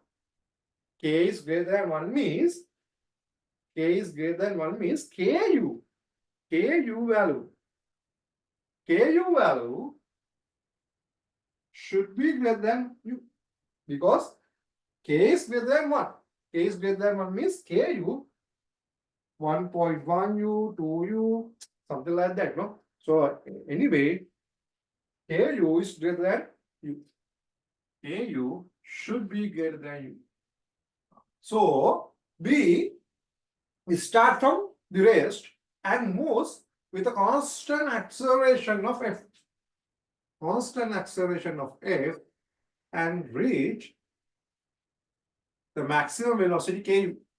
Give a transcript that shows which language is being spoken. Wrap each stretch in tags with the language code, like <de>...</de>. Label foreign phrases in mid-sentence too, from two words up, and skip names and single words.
<en>K is greater than 1 means ku. Ku value should be greater than u because k is greater than 1. K is greater than 1 means ku 1.1 u, 2 u, something like that. No? So anyway, ku is greater than u. Ku should be greater than u. So B start from the rest and moves with a constant acceleration of f. And reach the maximum velocity ku.</en>